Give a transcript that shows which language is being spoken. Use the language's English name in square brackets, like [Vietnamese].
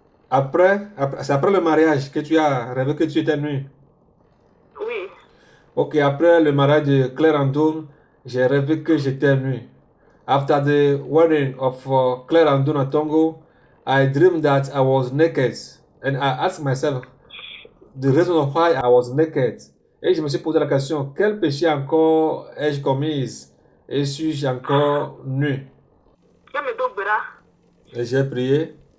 [French] C'est après le mariage que tu as rêvé que tu étais nu. Oui. Ok, après le mariage de Claire Andoun, j'ai rêvé que j'étais nu. [English] After the wedding of Claire Andoun at Tongo, I dreamed that I was naked. And I asked myself the reason why I was naked. [French] Et je me suis posé la question, quel péché encore ai-je commis? Et suis-je encore nu? Et j'ai prié.